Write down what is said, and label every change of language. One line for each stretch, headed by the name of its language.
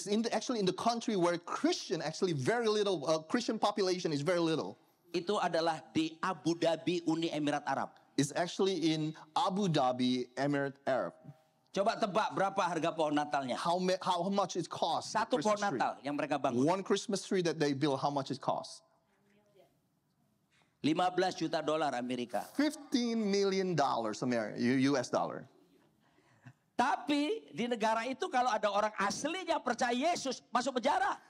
English: Actually in the country where Christian population is very little.
Indonesian: Itu adalah di Abu Dhabi, Uni Emirat Arab.
English: It's actually in Abu Dhabi, Emirate Arab.
Indonesian: Coba tebak berapa harga pohon Natalnya?
English: How much it costs?
Indonesian: Satu pohon Natal yang mereka bangun.
English: One Christmas tree that they build, how much it costs?
Indonesian: $15 juta Amerika.
English: $15 million US dollar.
Indonesian: Tapi di negara itu kalau ada orang aslinya percaya Yesus masuk penjara.